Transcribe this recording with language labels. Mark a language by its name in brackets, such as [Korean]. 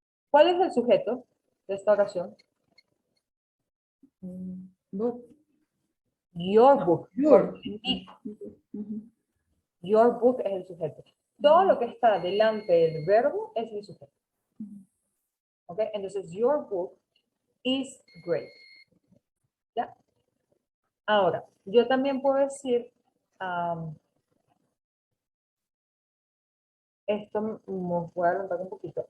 [Spanish] ¿Cuál es el sujeto de esta oración? [English] Book. Your book. Your. [Spanish] Your book es el sujeto. Todo lo que está delante del verbo es el sujeto. ¿Ok? [English] Entonces, your book is great. [Spanish] ¿Ya? Ahora, yo también puedo decir, esto me voy a adelantar un poquito.